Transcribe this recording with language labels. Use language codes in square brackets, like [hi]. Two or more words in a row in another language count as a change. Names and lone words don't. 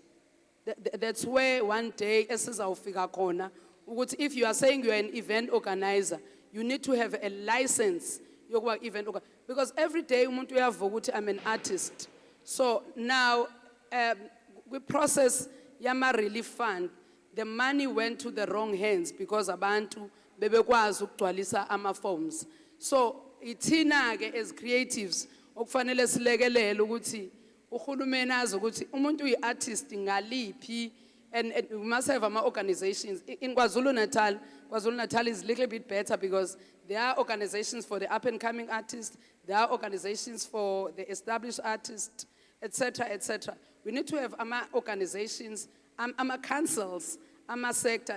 [en] That's where one day, if you are saying you're an event organizer, you need to have a license. Because every day, I'm an artist. So now, we process Yama Relief Fund. The money went to the wrong hands because [zu] abantu bebekwazi ukugcwalisa ama-forms. So ithina ke [en] as creatives [zu] okufanele silekelele ukuthi uhulumeni azi ukuthi umuntu uyi-artist ngaliphi, [en] and we must have organizations. In KwaZulu-Natal is a little bit better because there are organizations for the up-and-coming artists, there are organizations for the established artists, etc., etc. We need to have organizations, councils, sector.